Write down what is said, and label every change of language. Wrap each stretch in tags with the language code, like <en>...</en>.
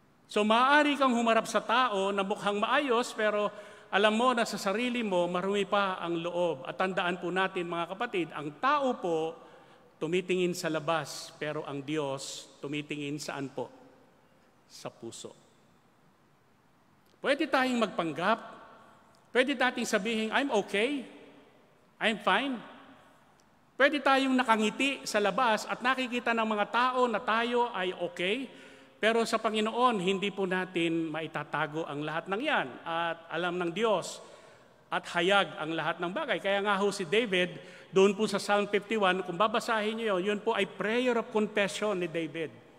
<tl>So maaari kang humarap sa tao na mukhang maayos pero alam mo na sa sarili mo marumi pa ang loob. At tandaan po natin mga kapatid, ang tao po tumitingin sa labas pero ang Diyos tumitingin saan po? Sa puso. Pwede tayong magpanggap. Pwede nating sabihin,</tl> <en>I'm okay. I'm fine.</en> <tl>Pwede tayong nakangiti sa labas at nakikita ng mga tao na tayo ay okay. Pero sa Panginoon, hindi po natin maitatago ang lahat ng yan. At alam ng Diyos at hayag ang lahat ng bagay. Kaya nga ho si David, doon po sa Psalm 51, kung babasahin niyo yun po ay</tl> <en>prayer of confession</en> <tl>ni David.</tl>